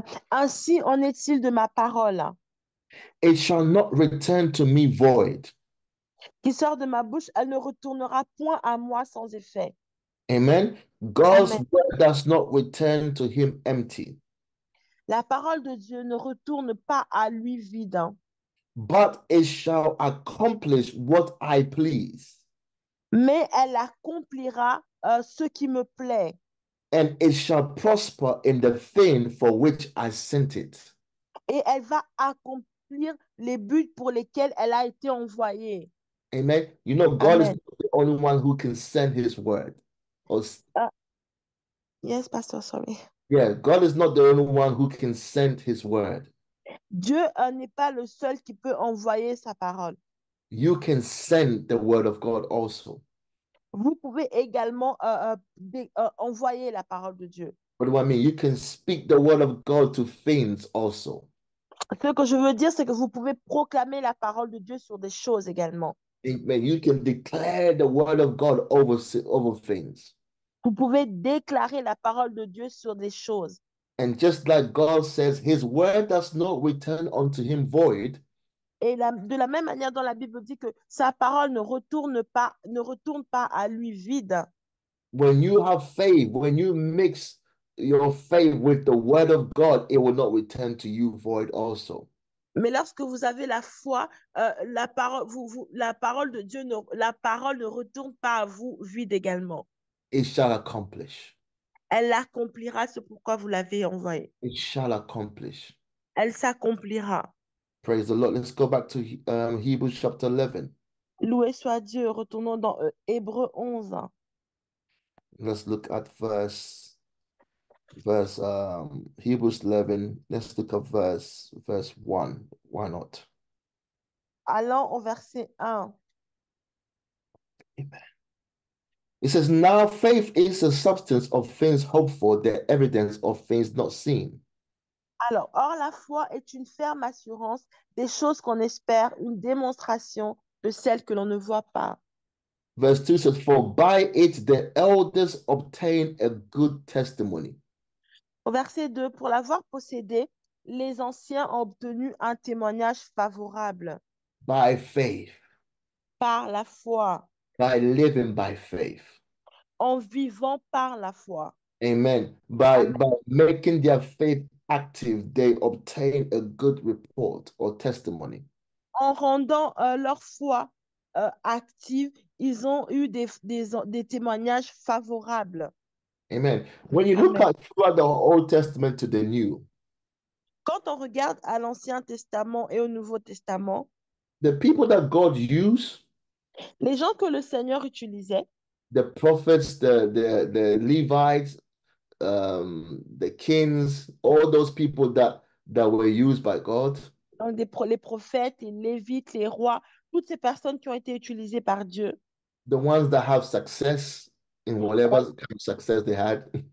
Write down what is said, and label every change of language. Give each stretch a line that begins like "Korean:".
French: Ainsi en est-il de ma parole
English: It shall not return to me void.
French: qui sort de ma bouche, elle ne retournera point à moi sans effet.
English: Amen. God's
French: Amen.
English: word does not return to him empty,
French: La parole de Dieu ne retourne pas à lui vide,
English: but it shall accomplish what I please,
French: mais elle accomplira ce qui me plaît
English: and it shall prosper in the thing for which I sent it.
French: et elle va accomplir les buts pour lesquels elle a été envoyée.
English: Amen. You know, God is
French: Amen.
English: not the only one who can send his word. Or Euh, Yes, Pastor, sorry. Yeah, God is not the only one who can send his word.
French: Dieu n'est pas le seul qui peut envoyer sa parole.
English: You can send the word of God also.
French: Vous pouvez également envoyer la parole de Dieu.
English: What do I mean? You can speak the word of God to things also.
French: Ce que je veux dire, c'est que vous pouvez proclamer la parole de Dieu sur des choses également. Amen.
English: You can declare the word of God over things.
French: Vous pouvez déclarer la parole de Dieu sur des choses.
English: And just like God says, his word does not return unto him void.
French: Et de la même manière dont la Bible dit que sa parole ne retourne pas à lui vide.
English: When you have faith, when you mix your faith with the word of God, it will not return to you void also.
French: Mais lorsque vous avez la foi, la parole de Dieu, la parole ne retourne pas à vous vide également.
English: It shall accomplish.
French: Elle accomplira ce pourquoi vous l'avez envoyée.
English: It shall accomplish.
French: Elle s'accomplira.
English: Praise the Lord. Let's go back to Hebrews chapter 11.
French: Loué soit Dieu. Retournons dans Hébreux 11.
English: Let's look at Hebrews 11. Let's look at verse 1. Why not?
French: Allons au verset 1. Amen.
English: It says, now faith is the substance of things hoped for, the evidence of things not seen.
French: Alors, or la foi est une ferme assurance des choses qu'on espère, une démonstration de celles que l'on ne voit pas.
English: Verse 2 says, for by it the elders obtained a good testimony.
French: Au verset 2, pour l'avoir possédé, les anciens ont obtenu un témoignage favorable
English: By faith,
French: par la foi,
English: by living by faith.
French: en vivant par la foi.
English: Amen.
French: Amen.
English: By making their faith active, they obtain a good report or testimony.
French: En rendant leur foi active, ils ont eu des témoignages favorables.
English: Amen. When you look
French: Amen.
English: at throughout the Old Testament to the New,
French: Quand on regarde à l'Ancien Testament et au Nouveau Testament,
English: the people that God used,
French: les gens que le Seigneur utilisait,
English: the prophets, the Levites, the kings, all those people that were used by God,
French: donc les prophètes, les lévites, les rois, toutes ces personnes qui ont été utilisées par Dieu,
English: the ones that have success in whatever kind of success they had,